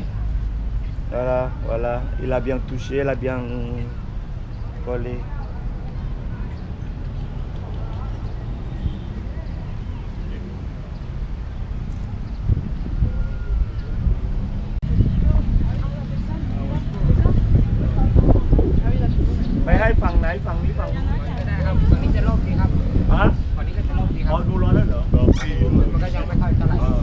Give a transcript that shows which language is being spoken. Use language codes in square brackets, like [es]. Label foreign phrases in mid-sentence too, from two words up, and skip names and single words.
[fr] Voilà, il a bien touché, il a bien collé. [th] ไปให้ฝั่งไหนฝั่งนี้ฝั่งนี้ครับฝั่งนี้จะโล่งดีครับฮะฝั่งนี้ก็จะโล่งดีครับดูร้อนแล้วเหรอมันก็ยังไม่ค่อยเท่าไหร่